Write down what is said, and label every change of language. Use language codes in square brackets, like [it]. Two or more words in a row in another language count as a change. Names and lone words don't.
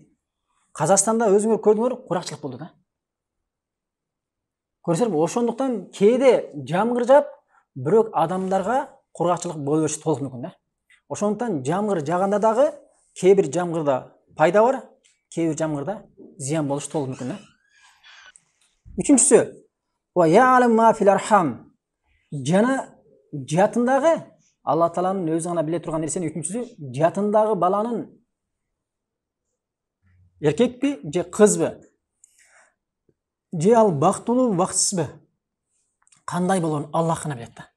[ky] Казакстанда өзүңөр көрдүңөр, куракчылык болду да. Көрсөңөр, ошондуктан кээде жамгыр жаап, бирок адамдарга кургакчылык боло бериши толук мүмкүн да. Ошондуктан жамгыр жааганда дагы кээ бир жамгырда пайда бар, кээ бир жамгырда зыян болушу толук мүмкүн да. Үчүнчүсү, [ar] ويعلم ما في الأرحام. [ky] Жана жатындагы Алла Тааланын өзү гана биле турган нерсени, үчүнчүсү жатындагы баланын эркекпи же кызбы, же ал бактылуу бактсызбы, кандай болоорун Аллах гана билет да.